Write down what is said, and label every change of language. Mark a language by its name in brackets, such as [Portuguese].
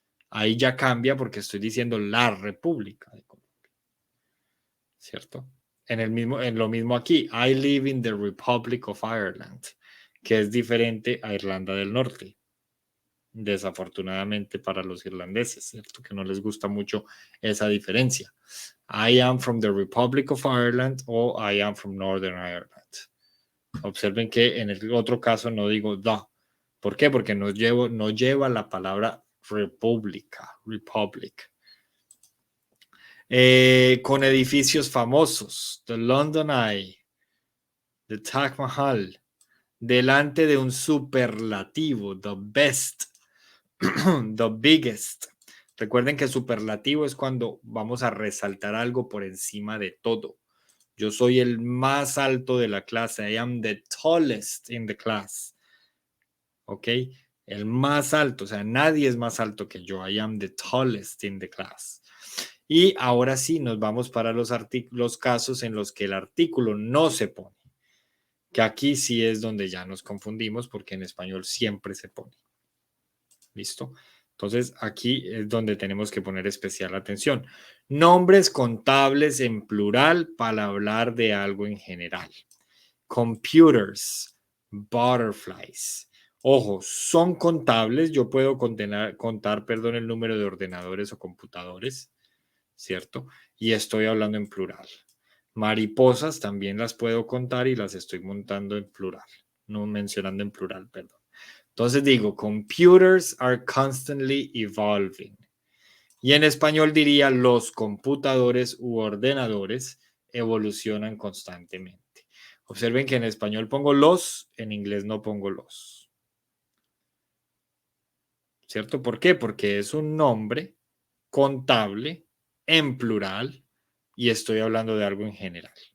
[Spanish] Ahí ya cambia porque estoy diciendo la República de Colombia. ¿Cierto? En lo mismo aquí, [English] I live in the Republic of Ireland. [Spanish] que es diferente a Irlanda del Norte. Desafortunadamente para los irlandeses, ¿cierto? Que no les gusta mucho esa diferencia. [English] I am from the Republic of Ireland o I am from Northern Ireland. [Spanish] Observen que en el otro caso no digo the. ¿Por qué? Porque no lleva la palabra república, republic. Con edificios famosos, the London Eye, the Taj Mahal, delante de un superlativo, the best, the biggest. Recuerden que superlativo es cuando vamos a resaltar algo por encima de todo. Yo soy el más alto de la clase. [English] I am the tallest in the class. [Spanish] ¿Ok? El más alto. O sea, nadie es más alto que yo. [English] I am the tallest in the class. [Spanish] Y ahora sí nos vamos para los casos en los que el artículo no se pone. Que aquí sí es donde ya nos confundimos porque en español siempre se pone. ¿Listo? Entonces aquí es donde tenemos que poner especial atención. Nombres contables en plural para hablar de algo en general. [English] Computers, butterflies. [Spanish] Ojo, son contables. Yo puedo contar, el número de ordenadores o computadores, ¿cierto? Y estoy hablando en plural. Mariposas también las puedo contar y las estoy montando en plural, no mencionando en plural, perdón. Entonces digo, [English] computers are constantly evolving. [Spanish] Y en español diría, los computadores u ordenadores evolucionan constantemente. Observen que en español pongo los, en inglés no pongo los. ¿Cierto? ¿Por qué? Porque es un nombre contable en plural y estoy hablando de algo en general.